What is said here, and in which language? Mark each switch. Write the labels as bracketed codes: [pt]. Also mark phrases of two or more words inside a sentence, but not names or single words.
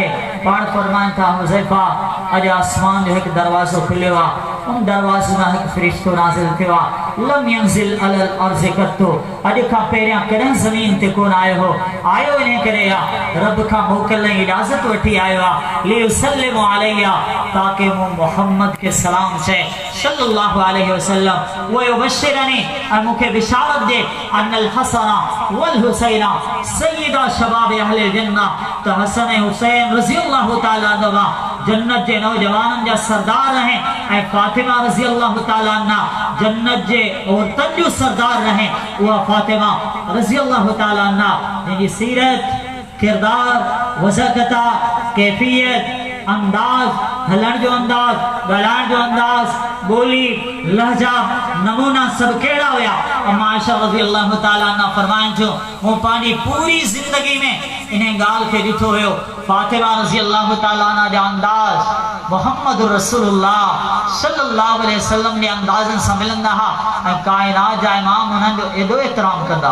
[sd] पाण फरमाइनि था हुज़ैफ़ा अॼु आसमान जो हिकु दरवाज़ो खुलियो आहे, उन दरवाज़े मां हिकु फ़रिश्तो नाज़िल थियो आहे। [ar] لم ينزل على الأرض قط, [sd] अॼु खां पहिरियां कॾहिं ज़मीन ते कोन आयो हो, आयो इन करे आहे रब खां मोकल ऐं इजाज़त वठी आयो आहे [ar] ليسلم علي, [sd] ताकि मूं मोहम्मद के सलाम चए [ar] صلى الله عليه وسلم ويبشرني, [sd] ऐं मूंखे बिशारत ॾे [ar] أن الحسن والحسين سيدا شباب أهل الجنة, [sd] त हसन ऐं हुसैन [ar] رضي الله تعالى عنهما [sd] जन्नत जे नौजवाननि जा सरदार रहे, ऐं फातिमा [ar] رضي الله تعالى عنها [sd] जन्नत जे औरतनि जो सरदार रहे। उहा फातिमा [ar] رضي الله تعالى عنها [sd] जंहिंजी सीरत, किरदार, वज़कता, कैफियत, अंदाज, हलण जो अंदाज, ॻाल्हाइण जो अंदाज, बोली, लहजा, नमूना सब कहिड़ा हुया। अम्मा आयशा [ar] رضي الله تعالى عنها [sd] फरमाइनि थियो मूं पंहिंजी पूरी ज़िंदगी में इन ॻाल्हि खे ॾिठो हुयो, फातिमा [ar] رضي الله تعالى عنها [sd] जा अंदाज मोहम्मद रसूलुल्लाह [ar] صلى الله عليه وسلم [sd] जे अंदाज़नि सां मिलंदा हुआ, ऐं काइनात जा इमाम उन्हनि जो एॾो एतिराम कंदा।